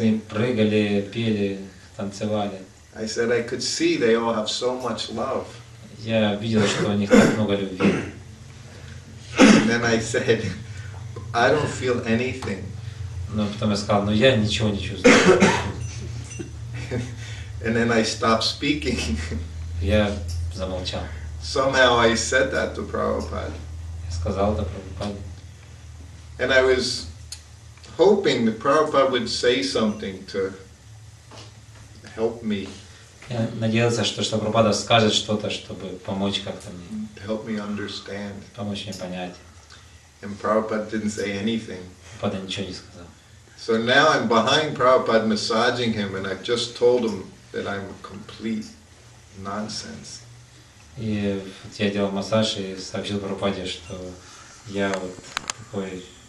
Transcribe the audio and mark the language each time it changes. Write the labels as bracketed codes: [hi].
[ru] Они прыгали, пели, танцевали. [en] I said, I could see they all have so much love. [ru] Я видел, что у них так много любви. [en] And then I said, I don't feel anything. [ru] Но потом я сказал: я ничего не чувствую. [en] And then I stopped speaking. [ru] Я замолчал. [en] Somehow I said that to Prabhupada. [ru] Я сказал это Прабхупаде. [en] And I was hoping that Prabhupada would say something to help me. [ru] Я надеялся, что Прабхупада скажет что-то, чтобы помочь как-то мне. [en] Help me understand. [ru] Помочь мне понять. [en] And Prabhupada didn't say anything. [ru] Прабхупада ничего не сказал. [en] So now I'm behind Prabhupada massaging him, and I've just told him that I'm complete nonsense. [ru] И вот я делал массаж и сообщил Прабхупаде, что я вот такой.